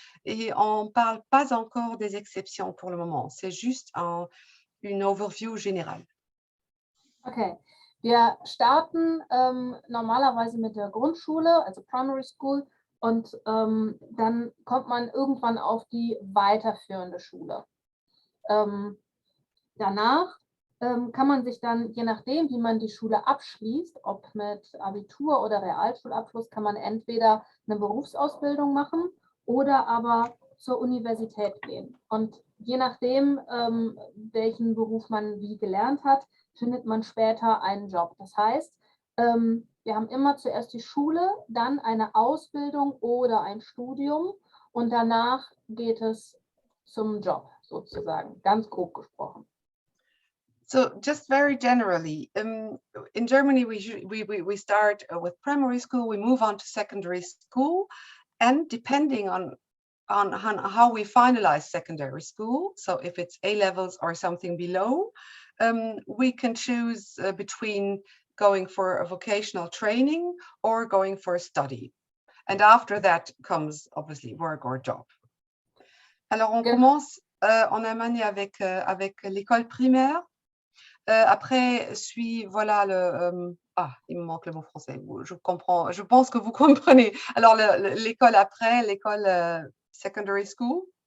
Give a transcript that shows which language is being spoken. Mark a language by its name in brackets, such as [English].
[French] Et on ne parle pas encore des exceptions pour le moment. C'est juste une overview générale. [German] Okay, wir starten normalerweise mit der Grundschule, also Primary School. Und dann kommt man irgendwann auf die weiterführende Schule. Danach kann man sich dann, je nachdem, wie man die Schule abschließt, ob mit Abitur oder Realschulabschluss, kann man entweder eine Berufsausbildung machen oder aber zur Universität gehen. Und je nachdem, welchen Beruf man wie gelernt hat, findet man später einen Job. Das heißt, wir haben immer zuerst die Schule, dann eine Ausbildung oder ein Studium und danach geht es zum Job sozusagen, ganz grob gesprochen. [English] So just very generally, in Germany we start with primary school, we move on to secondary school, and depending on how we finalize secondary school, so if it's A-levels or something below, we can choose between going for a vocational training or going for a study. And after that comes obviously work or job. [French] Alors on commence en Allemagne avec l'école primaire. Après suit Ah, il me manque le mot français. Je comprends, je pense que vous comprenez. Alors, l'école après, l'école secondary school.